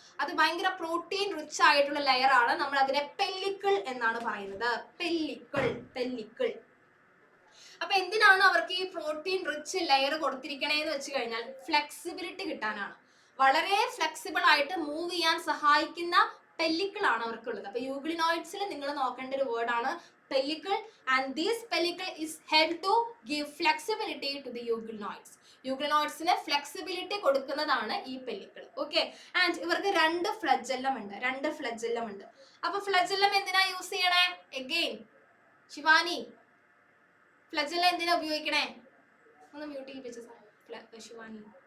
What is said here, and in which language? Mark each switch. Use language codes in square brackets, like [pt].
[ml] അത് ഭയങ്കര protein rich ആയിട്ടുള്ള ലെയർ ആണ്. നമ്മൾ അതിനെ പെല്ലിക്കിൾ എന്നാണ് പറയുന്നത്. പെല്ലിക്കിൾ. അപ്പൊ എന്തിനാണ് അവർക്ക് ഈ പ്രോട്ടീൻ റിച്ച് ലെയർ കൊടുത്തിരിക്കണേന്ന് വെച്ച് കഴിഞ്ഞാൽ ഫ്ലെക്സിബിലിറ്റി കിട്ടാനാണ്. വളരെ ഫ്ലെക്സിബിൾ ആയിട്ട് മൂവ് ചെയ്യാൻ സഹായിക്കുന്ന പെല്ലിക്കിൾ ആണ് അവർക്കുള്ളത്. അപ്പൊ യൂഗ്ലിനോയിഡ്സിൽ നിങ്ങൾ നോക്കേണ്ട ഒരു വേർഡ് ആണ് [en] pellicle, and this pellicle is help to give flexibility to the euglenoids. [ml] യൂഗ്ലിനോയിഡ്സിന് flexibility കൊടുക്കുന്നതാണ് ഈ പെല്ലിക്കിൾ. ഓക്കെ, ആൻഡ് ഇവർക്ക് രണ്ട് ഫ്ലജെല്ലം ഉണ്ട്. അപ്പൊ ഫ്ലജെല്ലം എന്തിനാ യൂസ് ചെയ്യണേ? എഗെയിൻ ശിവാനി, ഫ്ലജല്ല എന്തിനാ ഉപയോഗിക്കണേ? ഒന്ന് മ്യൂട്ട് ചെയ്യിപ്പിച്ച ശിവാനി.